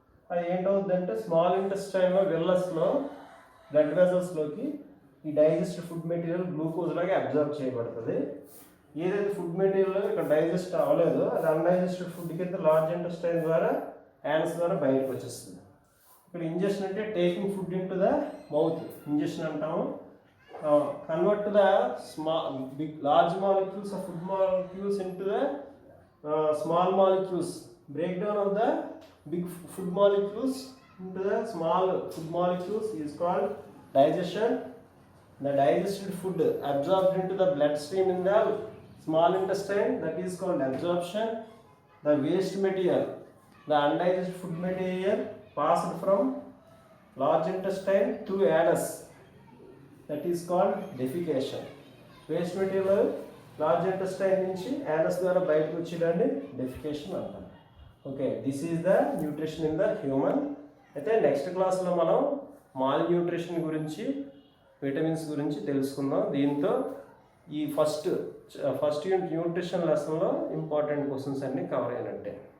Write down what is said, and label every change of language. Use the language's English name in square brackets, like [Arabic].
[Telugu] అది ఏంటవుతుందంటే small ఇంటెస్టైన్లో వెల్లస్లో blood వెజల్స్లోకి ఈ digested food material glucose లాగా అబ్జర్వ్ చేయబడుతుంది. ఏదైతే ఫుడ్ మెటీరియల్ ఇక్కడ డైజెస్ట్ అవ్వలేదో అది అన్డైజెస్టెడ్ ఫుడ్ కింద లార్జ్ ఇంటెస్టైన్ ద్వారా యానస్ ద్వారా బయటకు వచ్చేస్తుంది. ఇక్కడ ఇంజెక్షన్ అంటే taking food in to the mouth, injection అంటాము. [English] Convert the large molecules of food molecules into the small molecules. Breakdown of the big food molecules into the small food molecules is called digestion. The digested food absorbed into the bloodstream in the small intestine, that is called absorption. The waste material, the undigested food material passed from large intestine to anus, that is called defecation. [Telugu] Waste material large intestine నుంచి anus ద్వారా బయటకు వచ్చేదాన్ని defecation అంటారు. [English] Okay, this is the nutrition in the human. [Telugu] అయితే next క్లాస్లో మనం mall nutrition గురించి, vitamins గురించి తెలుసుకుందాం. దీంతో ఈ ఫస్ట్ యూనిట్ న్యూట్రిషన్ లెసన్లో ఇంపార్టెంట్ క్వశ్చన్స్ అన్నీ కవర్ అయినట్టే.